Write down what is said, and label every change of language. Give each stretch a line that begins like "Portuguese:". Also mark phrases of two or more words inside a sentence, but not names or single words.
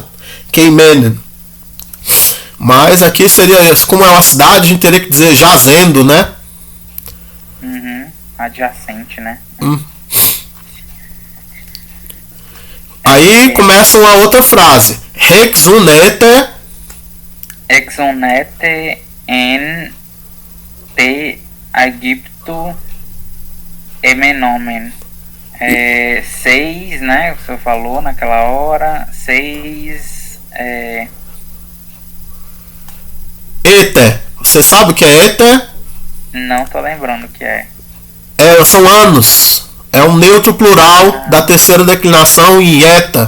Portuguese: Keimenen. Mas aqui seria, como é uma cidade, a gente teria que dizer jazendo, né? Adjacente, né? Aí começa uma outra frase. Exunete
Greek: en te Egipto emenomen.
Portuguese: 6, né? O senhor falou naquela hora. 6. Ete. Você sabe o que é ete? Não tô lembrando o que é. São anos. É um neutro plural da terceira declinação em eta.